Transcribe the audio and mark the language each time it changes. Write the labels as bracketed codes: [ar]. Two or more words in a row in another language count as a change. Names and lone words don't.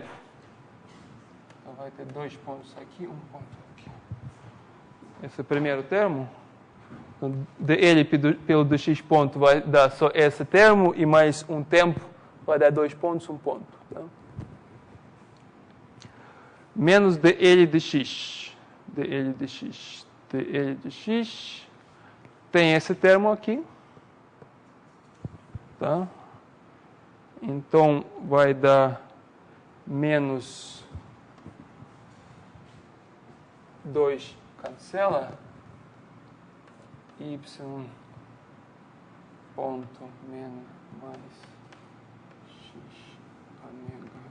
[pt] Então vai ter 2 pontos aqui, 1 ponto aqui. Esse é o primeiro termo. Então, dl pelo dx ponto vai dar só esse termo, e mais um tempo vai dar 2 pontos, 1 ponto. Tá? Menos dl dx. dl dx. dl dx. Tem esse termo aqui. Tá? Então, vai dar menos 2 cancela. Y ponto menos mais x ômega.